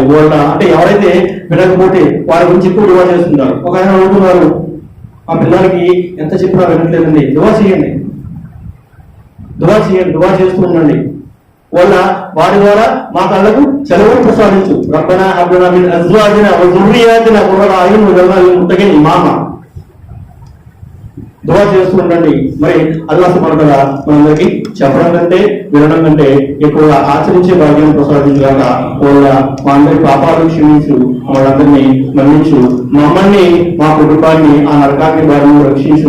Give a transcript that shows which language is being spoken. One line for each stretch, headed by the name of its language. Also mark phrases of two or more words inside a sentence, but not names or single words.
Telugu: వాళ్ళ అంటే ఎవరైతే వినకపోతే వారి గురించి ఎక్కువ దుఆ చేస్తుంటారు. ఒక ఆయన అడుగుతున్నారు, మా పిల్లలకి ఎంత చెప్పినా వినట్లేదండి, దుఆ చేయండి, దుఆ చేస్తూ ఉండండి. వారి ద్వారా మా కళ్ళకు చదువును ప్రసాదించు.
Arabic: ربنا هب لنا من أزواجنا و ذُرِّيَّاتِنَا قُرَّةَ أَعْيُنٍ وَاجْعَلْنَا لِلْمُتَّقِينَ ఇమామా.
Telugu: దుఆ చేస్తూ ఉండండి. మరి అల్లాహ్
Arabic: سبحانه وتعالى
Telugu: మనందరికీ చెప్పడం కంటే వినడం కంటే ఎక్కువగా ఆచరించే భాగ్యం ప్రసాదించుగాక. మా అందరి పాపాలు క్షమించు, వాళ్ళందరినీ మన్నించు, మమ్మల్ని మా కుటుంబాన్ని ఆ నరకాగ్ని బారిని రక్షించు.